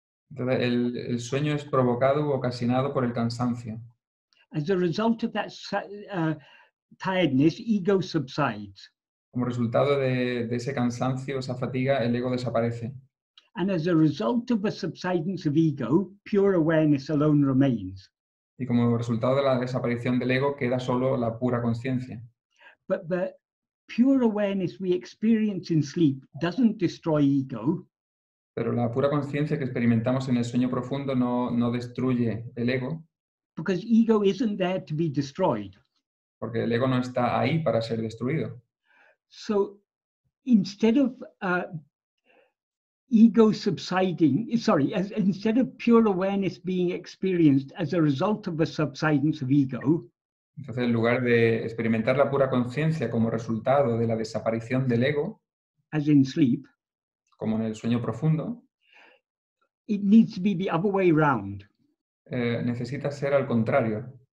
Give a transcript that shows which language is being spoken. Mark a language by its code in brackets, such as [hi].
[es] Entonces, el sueño es provocado u ocasionado por el cansancio. [en] As a result of that tiredness, ego subsides. [es] Como resultado de ese cansancio, esa fatiga, el ego desaparece. [en] And as a result of the subsidence of ego, pure awareness alone remains. [es] Y como resultado de la desaparición del ego, queda solo la pura conciencia. [en] But the pure awareness we experience in sleep doesn't destroy ego. [es] Pero la pura conciencia que experimentamos en el sueño profundo no destruye el ego, [en] Because ego isn't there to be destroyed. [es] porque el ego no está ahí para ser destruido. [en] So instead of ego subsiding, instead of pure awareness being experienced as a result of the subsidence of ego, [es] Entonces, en lugar de experimentar la pura conciencia como resultado de la desaparición del ego, [en] as in sleep, [es] como en el sueño profundo, [en] it needs to be the other way around. [es] necesita ser al contrario.